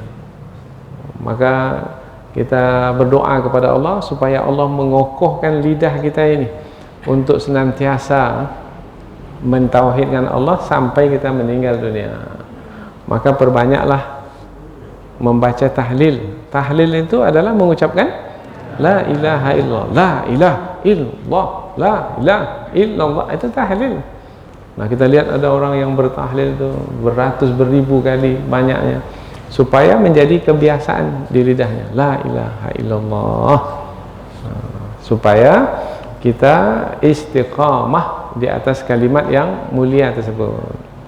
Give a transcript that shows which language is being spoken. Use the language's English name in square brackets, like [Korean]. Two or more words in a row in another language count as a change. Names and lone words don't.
[Indonesian] Maka kita berdoa kepada Allah supaya Allah mengokohkan lidah kita ini untuk senantiasa mentauhidkan Allah sampai kita meninggal dunia. Maka perbanyaklah membaca tahlil. Tahlil itu adalah mengucapkan [Arabic] لا إله إلا الله لا إله إلا الله لا إله إلا الله, [Indonesian] itu tahlil. Nah, kita lihat ada orang yang bertahlil itu beratus beribu kali banyaknya, supaya menjadi kebiasaan di lidahnya, [Arabic] لا إله إلا الله, [Indonesian] supaya kita istiqamah di atas kalimat yang mulia tersebut.